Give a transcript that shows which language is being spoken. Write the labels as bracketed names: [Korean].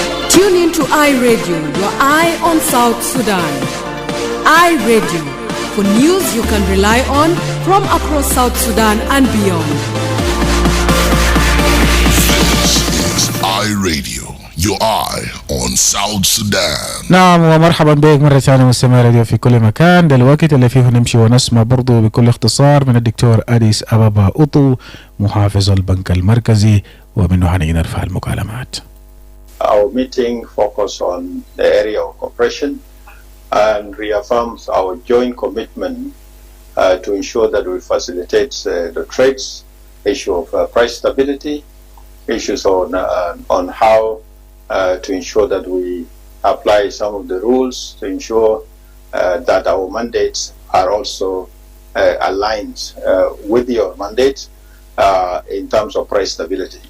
[English] Tune in to iRadio, your eye on South Sudan. iRadio, for news you can rely on from across South Sudan and beyond. This is iRadio, your eye on South Sudan. [Arabic] نعم ومرحبا بك مرة ثانية مستمع راديو في كل مكان. ده الوقت اللي فيه نمشي ونسمع برضو بكل اختصار من الدكتور أديس أبابا أوطو محافظ البنك المركزي ومنه حنرفع المكالمات. [English] Our meeting focused on the area of cooperation and reaffirms our joint commitment to ensure that we facilitate the trades, issue of price stability, issues on how to ensure that we apply some of the rules to ensure that our mandates are also aligned with your mandate in terms of price stability.